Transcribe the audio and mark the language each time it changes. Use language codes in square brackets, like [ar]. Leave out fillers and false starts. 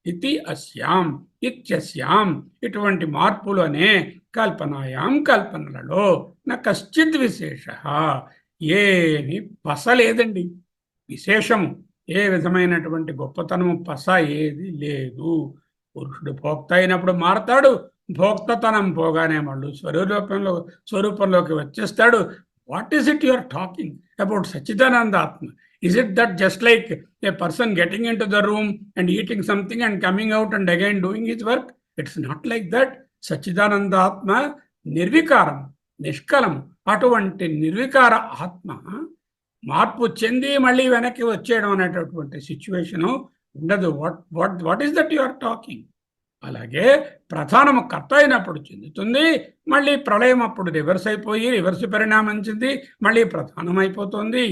[te] ఇది [sa] అస్యాం ఇత్యస్యాం, [te] ఇటువంటి మార్పులు అనే [sa] కల్పనాయాం, [te] కల్పనలలో [sa] నా కశ్చిత్ విశేష, [te] ఏమి పస లేదండి. విశేషము ఏ విధమైనటువంటి గొప్పతనము పస ఏది లేదు. పురుషుడు భోక్త అయినప్పుడు మారతాడు, భోక్తతనం పోగానే మళ్ళీ స్వరూపంలోకి వచ్చేస్తాడు. [en] What is it you are talking about సచ్చిదానంద ఆత్మ? Is it that just like a person getting into the room and eating something and coming out and again doing his work? It's not like that. [te] Sachchidananda ఆత్మ నిర్వికారం, నిష్కలం. అటువంటి నిర్వికార ఆత్మ మార్పు చెంది మళ్ళీ వెనక్కి వచ్చేయడం అనేటటువంటి సిచ్యువేషను ఉండదు. [en] What is that you are talking? [te] అలాగే ప్రధానము కర్త అయినప్పుడు చెందుతుంది, మళ్ళీ ప్రళయం అప్పుడు రివర్స్ అయిపోయి రివర్స్ పరిణామం చెంది మళ్ళీ ప్రధానం అయిపోతుంది.